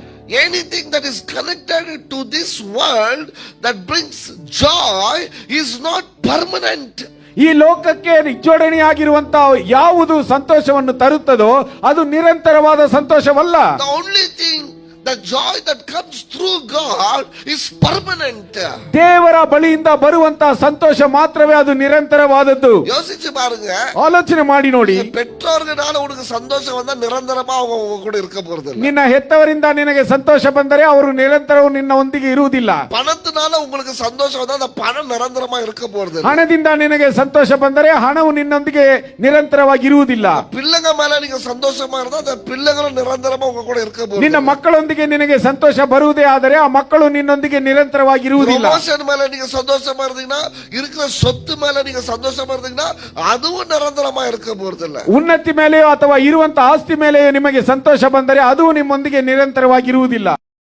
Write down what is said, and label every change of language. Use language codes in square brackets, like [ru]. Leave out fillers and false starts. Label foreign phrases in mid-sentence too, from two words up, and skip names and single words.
[en] Anything that is connected to this world that brings joy is not permanent. [kn] ಈ ಲೋಕಕ್ಕೆ ಜೋಡಣೆಯಾಗಿರುವಂತಹ ಯಾವುದು ಸಂತೋಷವನ್ನು ತರುತ್ತದೋ ಅದು ನಿರಂತರವಾದ ಸಂತೋಷವಲ್ಲ. [en] The only thing, the joy that comes through God is permanent. [kn] ದೇವರ ಬಳಿಯಿಂದ ಬರುವಂತಹ ಸಂತೋಷ ಮಾತ್ರವೇ ಅದು ನಿರಂತರವಾದದ್ದು. [ta] யோசிச்சு பாருங்க, [kn] ಆಲೋಚನೆ ಮಾಡಿ ನೋಡಿ. [ta] பெற்றோர்களால உனக்கு சந்தோஷம் வந்தா நிரந்தரமா அவங்க கூட இருக்க போறது இல்ல. [kn] ನಿನ್ನ ಹೆತ್ತವರಿಂದ ನಿನಗೆ ಸಂತೋಷ ಬಂದರೆ ಅವರು ನಿರಂತರವೂ ನಿನ್ನೊಂದಿಗೆ ಇರುವುದಿಲ್ಲ. [ta] பணத்தினால உங்களுக்கு சந்தோஷம் வந்தா அந்த பணம் நிரந்தரமா இருக்க போறது இல்ல. [kn] ಹಣದಿಂದ ನಿನಗೆ ಸಂತೋಷ ಬಂದರೆ ಹಣವು ನಿನ್ನೊಂದಿಗೆ ನಿರಂತರವಾಗಿ ಇರುವುದಿಲ್ಲ. [ta] பிள்ளைங்க மேல நீங்க சந்தோஷமா இருந்தா அந்த பிள்ளைகளும் நிரந்தரமா உங்க கூட இருக்க போறது. [kn] ನಿನ್ನ ಮಕ್ಕಳೊಂದಿಗೆ ನಿನಗೆ ಸಂತೋಷ ಬರುವುದೇ ಆದರೆ ಆ ಮಕ್ಕಳು ನಿನ್ನೊಂದಿಗೆ ನಿರಂತರವಾಗಿ ಇರುವುದಿಲ್ಲ. ಪ್ರಮೋಷನ್ ಮೇಲೆ [ta] நீங்க சந்தோஷமா இருந்தீங்கன்னா, இருக்கிற சொத்து மேல நீங்க சந்தோஷமா இருந்தீங்கன்னா அதுவும் நிரந்தரமா இருக்க போறது இல்ல. [kn] ಉನ್ನತಿ ಮೇಲೆಯೋ ಅಥವಾ ಇರುವಂತಹ ಆಸ್ತಿ ಮೇಲೆಯೋ ನಿಮಗೆ ಸಂತೋಷ ಬಂದರೆ ಅದು ನಿಮ್ಮೊಂದಿಗೆ ನಿರಂತರವಾಗಿ ಇರುವುದಿಲ್ಲ.